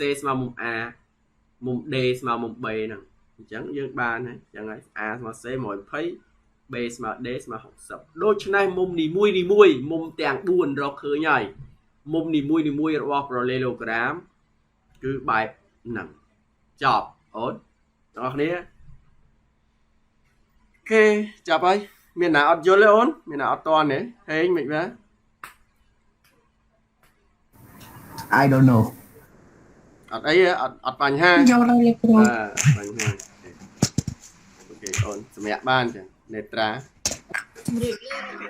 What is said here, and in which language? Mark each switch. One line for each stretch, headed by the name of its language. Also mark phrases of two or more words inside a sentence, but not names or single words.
Khmer: ស្មើមុំ A មុំ D ស្មើមុំ B ហ្នឹងអញ្ចឹងយើងបានហើយអញ្ចឹងហើយ A ស្មើ C 120 B ស្មើ D ស្មើ60ដូច្នេះមុំនីមួយមុំទាំង4រកឃើញហើយមុំនីមួយរបស់ parallelogram គឺបែបហ្នឹងចប់អូនបងប្អូនគ្នាអូខេចាប់ហើយមានណាអត់យល់ទេអូនមានណាអត់តន់ទេហេងមិនបាទ
English: I don't know
Khmer: អត់អីអត់បញ្ហា យកដល់លោកគ្រូ បញ្ហាអូខេអូនសម្រាប់បានចឹងនេត្រា ជំរាបលា